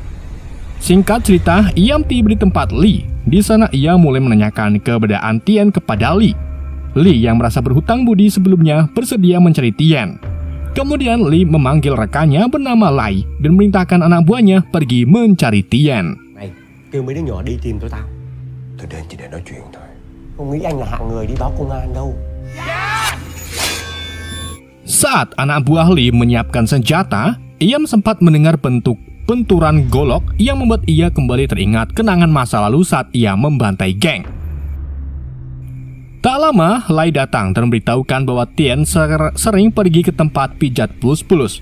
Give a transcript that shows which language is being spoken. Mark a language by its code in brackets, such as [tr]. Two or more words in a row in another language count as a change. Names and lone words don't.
[id] Singkat cerita, Iam tiba di tempat Lee. Di sana ia mulai menanyakan keberadaan Tien kepada Lee. Lee yang merasa berhutang budi sebelumnya bersedia mencari Tien. Kemudian Lee memanggil rekannya bernama Lai dan memerintahkan anak buahnya pergi mencari Tien. [vi] Mày kêu mấy đứa nhỏ đi tìm tụi tao. Tôi đến chỉ để nói chuyện thôi. Không nghĩ anh là hạng người đi báo công an đâu. [id] Saat anak buah Lee menyiapkan senjata, Iam sempat mendengar benturan golok yang membuat ia kembali teringat kenangan masa lalu saat ia membantai geng. Tak lama, Lai datang dan memberitahukan bahwa Tien sering pergi ke tempat pijat plus-plus.